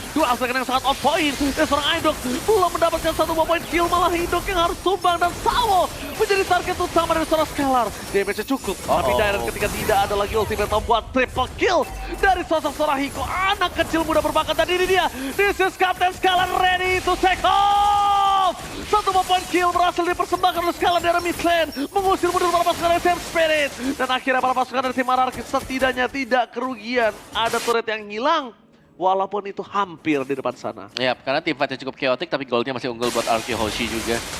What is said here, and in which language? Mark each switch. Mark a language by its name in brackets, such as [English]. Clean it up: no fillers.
[Indonesian] Dua aspek yang sangat on point. Dan seorang Indok belum mendapatkan satu point kill, malah Indok yang harus tumbang. Dan Sawo menjadi target utama dari seorang Skylar. Damage-nya cukup, tapi Dairon ketika tidak ada lagi ultimate membuat triple kill dari sosok seorang Hiko. Anak kecil muda berbakat, dan ini dia. [English] This is Captain Skylar ready to take off. [Indonesian] Satu point kill berhasil dipersembahkan oleh Skylar dari mid lane, mengusir mundur para pasukan dari Team Spirit. Dan akhirnya para pasukan dari tim RRQ setidaknya tidak kerugian. Ada turret yang hilang, walaupun itu hampir di depan sana. Ya, karena tim fight-nya cukup chaotic, tapi goldnya masih unggul buat RRQ Hoshi juga.